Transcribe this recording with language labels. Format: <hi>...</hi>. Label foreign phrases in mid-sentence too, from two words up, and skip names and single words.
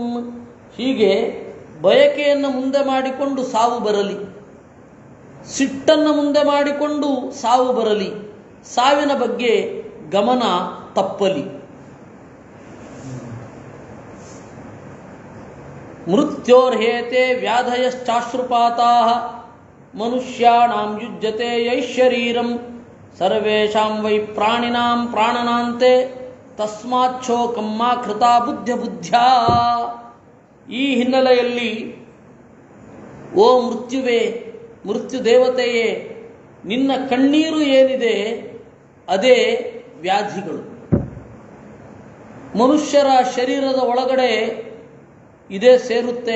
<kn>ಹೀಗೆ ಬಯಕೆಯನ್ನು ಮುಂದೆ ಮಾಡಿಕೊಂಡು ಸಾವು ಬರಲಿ, ಸಿಟ್ಟನ್ನು ಮುಂದೆ ಮಾಡಿಕೊಂಡು ಸಾವು ಬರಲಿ, ಸಾವಿನ ಬಗ್ಗೆ ಗಮನ ತಪ್ಪಲಿ.</kn> <sa>ಮೃತ್ಯೋರ್ಹೇತೆ ವ್ಯಾಧಯಶ್ಚಾಶ್ರುಪಾತಾಃ ಮನುಷ್ಯಾಣಾಂ ಯುಜ್ಯತೆ ಯೈಶರೀರಂ ಸರ್ವೇಷಾಂ ವೈ ಪ್ರಾಣಿನಾಂ ಪ್ರಾಣನಾಂತೆ ತಸ್ಮಾಚ್ಛೋಕಂ ಮಾ ಕೃತಾ ಬುದ್ಧ್ಯಾ.</sa> <kn>ಈ ಹಿನ್ನೆಲೆಯಲ್ಲಿ ಓ ಮೃತ್ಯುವೇ, ಮೃತ್ಯು ದೇವತೆಯೇ, ನಿನ್ನ ಕಣ್ಣೀರು ಏನಿದೆ ಅದೇ ವ್ಯಾಧಿಗಳು. ಮನುಷ್ಯರ ಶರೀರದ ಒಳಗಡೆ ಇದೇ ಸೇರುತ್ತೆ.</kn>